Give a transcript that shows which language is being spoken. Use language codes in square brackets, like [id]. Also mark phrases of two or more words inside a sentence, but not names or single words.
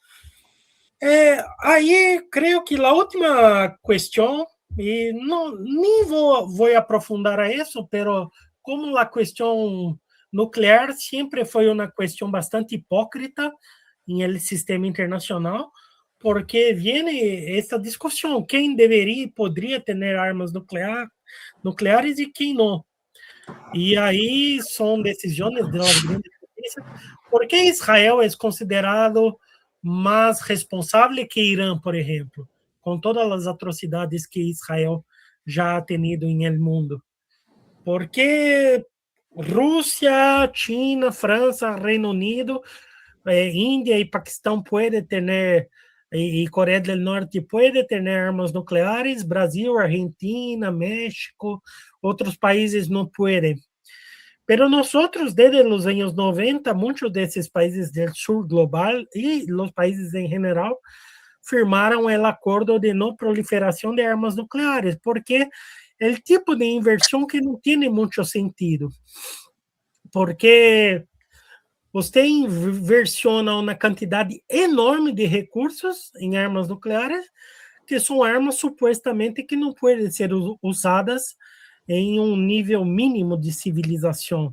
[pt] Aí, creio que a última questão, e não, nem vou aprofundar a isso, pero como a questão nuclear sempre foi uma questão bastante hipócrita em el sistema internacional, porque vem essa discussão, quem deveria e poderia ter armas nucleares e quem não. E aí são decisões das grandes potências, porque Israel é considerado mais responsável que Irã, por exemplo, com todas as atrocidades que Israel já [es] ha tenido [pt] em el mundo. Porque Rússia, China, França, Reino Unido, Índia e Paquistão podem ter, e Coreia do Norte podem ter armas nucleares, Brasil, Argentina, México, outros países não podem. [es] Pero nosotros, desde los años 90, muchos de esos países del sur global y los países en general firmaron el acuerdo de no proliferación de armas nucleares, porque el tipo de inversión que no tiene mucho sentido. [pt] Porque você inversiona uma quantidade enorme de recursos em armas nucleares, que são armas supostamente que não podem ser usadas em um nível mínimo de civilização.